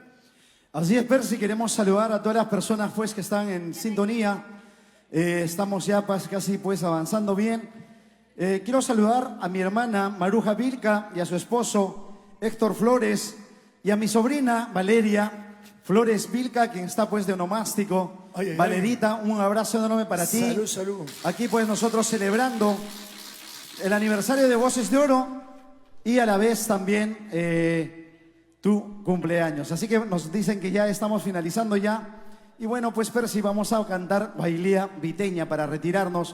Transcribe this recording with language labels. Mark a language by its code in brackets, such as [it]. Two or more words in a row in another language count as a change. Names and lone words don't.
[es] Así es, Percy, queremos saludar a todas las personas pues, que están en sintonía. Estamos ya pues, casi pues, avanzando bien. Quiero saludar a mi hermana Maruja Vilca y a su esposo Héctor Flores y a mi sobrina Valeria Flores Vilca, quien está pues de onomástico. Ay, ay, ay. Valerita, un abrazo enorme para ti. Salud, salud. Aquí pues nosotros celebrando el aniversario de Voces de Oro y a la vez también tu cumpleaños. Así que nos dicen que ya estamos finalizando ya. Y bueno, pues Percy, vamos a cantar Bailía Viteña para retirarnos.